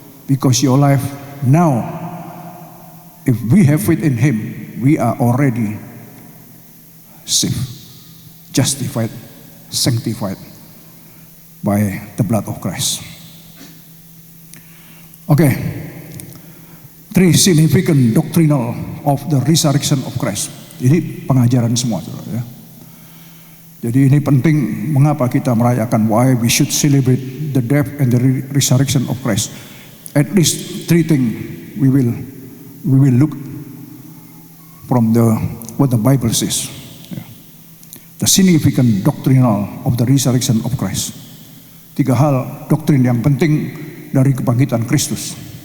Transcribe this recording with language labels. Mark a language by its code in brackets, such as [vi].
[en] Because your life now, if we have faith in Him, we are already saved, justified, sanctified by the blood of Christ. Okay, 3 significant doctrinal of the resurrection of Christ. [id] Ini pengajaran semua, ya. Jadi ini penting mengapa kita merayakan, [en] why we should celebrate the death and the resurrection of Christ. At least 3 things we will look from what the Bible says. Yeah. The significant doctrinal of the resurrection of Christ. [id] 3 hal doktrin yang penting dari kebangkitan Kristus.